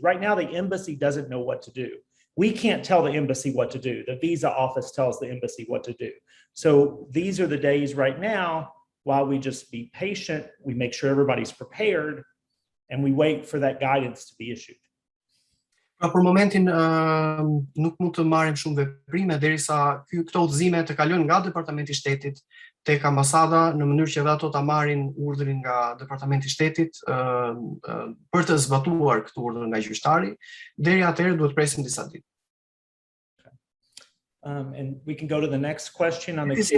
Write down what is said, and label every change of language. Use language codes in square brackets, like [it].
[en] Right now, the embassy doesn't know what to do. We can't tell the embassy what to do. The visa office tells the embassy what to do. So these are the days right now while we just be patient, we make sure everybody's prepared, and we wait for that guidance to be issued. [sq] Pra për momentin nuk mund të marrim shumë veprime derisa këto udhëzime të kalojnë nga Departamenti i Shtetit tek ambasada në mënyrë që ato ta marrin urdhrin nga Departamenti i Shtetit për të zbatuar këtë urdhër nga gjyqtari. Deri atëherë duhet presim disa ditë. [en] And we can go to the next question on the